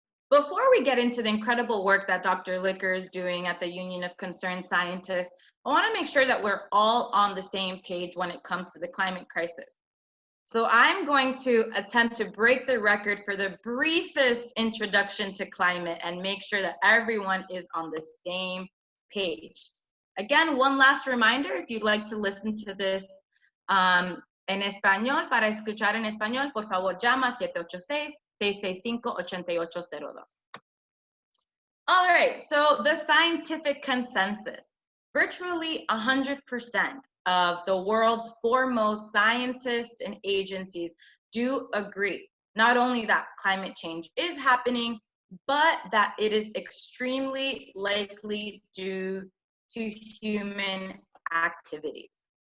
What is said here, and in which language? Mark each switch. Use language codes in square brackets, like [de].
[en] Before we get into the incredible work that Dr. Licker is doing at the Union of Concerned Scientists, I want to make sure that we're all on the same page when it comes to the climate crisis. So I'm going to attempt to break the record for the briefest introduction to climate and make sure that everyone is on the same page. Again, one last reminder, if you'd like to listen to this [es] en español, para escuchar en español, por favor llama 786-665-8802. [en] All right, so the scientific consensus. Virtually 100% of the world's foremost scientists and agencies do agree, not only that climate change is happening, but that it is extremely likely due to human activities.